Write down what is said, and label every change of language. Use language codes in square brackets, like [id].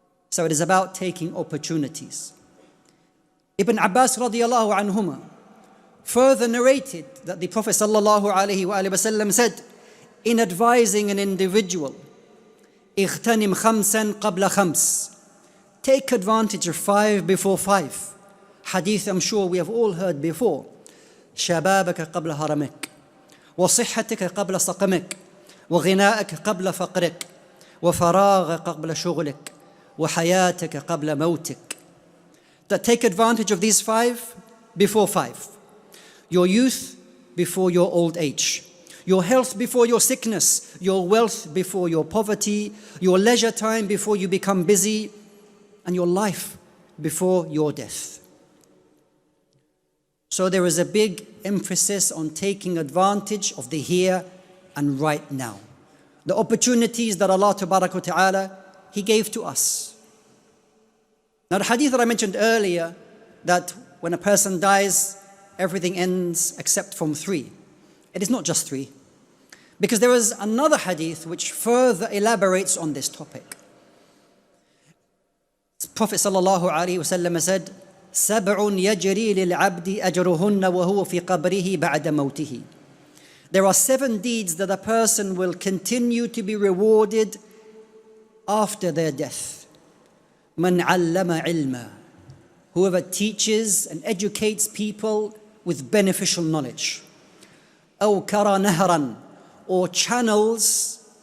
[en] So it is about taking opportunities. Ibn Abbas radiyallahu anhuma further narrated that the Prophet sallallahu alaihi wasallam said, in advising an individual, [ar] اغتنم خمسا قبل خمس, [en] take advantage of 5 before 5. Hadith I'm sure we have all heard before. [ar] شبابك قبل هرمك, وصحتك قبل سقمك, وغناءك قبل فقرك, وفراغك قبل شغلك, وحياتك قبل موتك. [en] That take advantage of these 5 before 5. Your youth before your old age. Your health before your sickness. Your wealth before your poverty. Your leisure time before you become busy. And your life before your death. So there is a big emphasis on taking advantage of the here and right now. The opportunities that Allah Tabarak wa Ta'ala, He gave to us. Now the hadith that I mentioned earlier, that when a person dies, everything ends except from 3. It is not just 3. Because there is another hadith which further elaborates on this topic. Prophet sallallahu alaihi wasallam said, [ar] سَبْعٌ يَجْرِي لِلْعَبْدِ أَجْرُهُنَّ وَهُوَ فِي قَبْرِهِ بَعْدَ مَوْتِهِ. [en] There are 7 deeds that a person will continue to be rewarded after their death. [ar] مَنْ عَلَّمَ عِلْمًا, [en] whoever teaches and educates people with beneficial knowledge. [ar] أَوْ كَرَى نَهْرًا, [en] or channels